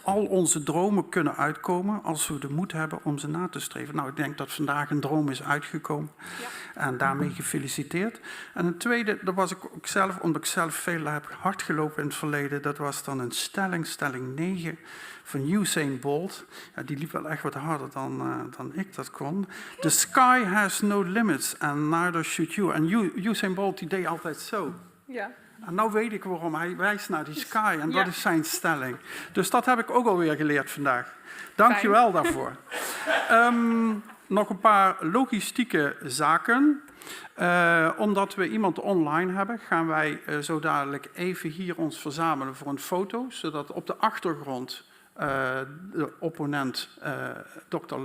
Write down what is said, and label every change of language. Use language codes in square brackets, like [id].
[nl] Al onze dromen kunnen uitkomen als we de moed hebben om ze na te streven. Nou, ik denk dat vandaag een droom is uitgekomen en daarmee gefeliciteerd. En een tweede, dat was ik ook zelf, omdat ik zelf veel heb hard gelopen in het verleden, dat was dan een stelling 9 van Usain Bolt. Ja, die liep wel echt wat harder dan ik dat kon. [en] The sky has no limits and neither should you. [nl] En Usain Bolt die deed altijd zo. Ja. En nou weet ik waarom. Hij wijst naar die sky en dat is zijn stelling. Dus dat heb ik ook alweer geleerd vandaag. Dank je wel daarvoor. Nog een paar logistieke zaken. Omdat we iemand online hebben, gaan wij zo dadelijk even hier ons verzamelen voor een foto, zodat op de achtergrond de opponent, Dr.